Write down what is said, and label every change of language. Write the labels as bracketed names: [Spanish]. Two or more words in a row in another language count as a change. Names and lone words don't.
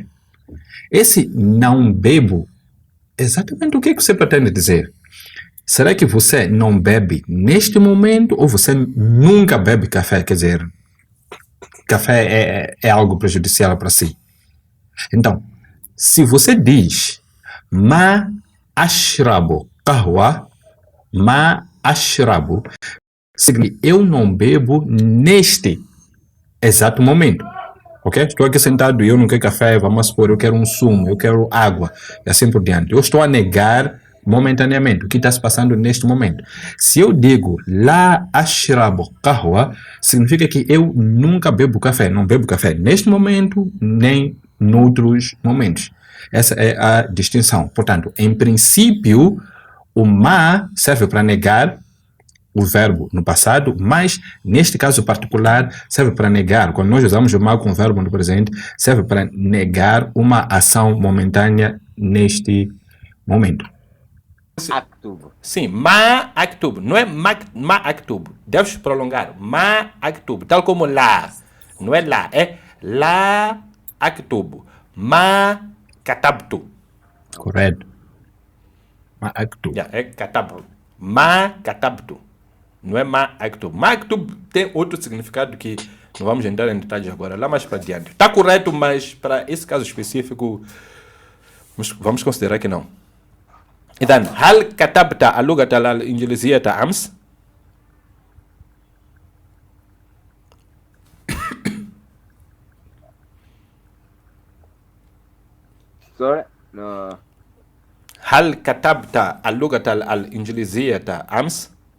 [Portuguese] Esse não bebo, exatamente o que você pretende dizer? Será que você não bebe neste momento ou você nunca bebe café? Quer dizer, café é algo prejudicial para si. Então, se você diz [Arabic] ما أشرب قهوة، ما أشرب, [Portuguese] significa eu não bebo neste exato momento. Ok? Estou aqui sentado e eu não quero café, vamos supor, eu quero um sumo, eu quero água, e assim por diante. Eu estou a negar momentaneamente o que está se passando neste momento. Se eu digo [Arabic] لا أشرب قهوة, [Portuguese] significa que eu nunca bebo café. Não bebo café neste momento, nem noutros momentos. Essa é a distinção. Portanto, em princípio, o ma serve para negar o verbo no passado, mas neste caso particular serve para negar. Quando nós usamos o ma com o verbo no presente, serve para negar uma ação momentânea neste momento. Aktub. Sim, [Arabic] ما أكتب. [Portuguese] Não é [Arabic] ما أكتب. [Portuguese] Deves prolongar. [Arabic] ما أكتب. [Portuguese] Tal como lá. Não é lá. É [Arabic] لا أكتب. ما كتبت. [Portuguese] Correto. [Arabic] ما أكتب. [Portuguese] Yeah, é katabtu. [Arabic] ما كتبت. [Portuguese] Não é [Arabic] ما أكتب. ما أكتب [Portuguese] tem outro significado que não vamos entrar em detalhes agora. Lá mais para diante. Está correto, mas para esse caso específico vamos considerar que não. [Arabic] إذن هل كتبت اللغة الإنجليزية أمس؟ [English] Sorry? No. [Arabic] هل كتبت اللغة الإنجليزية أمس؟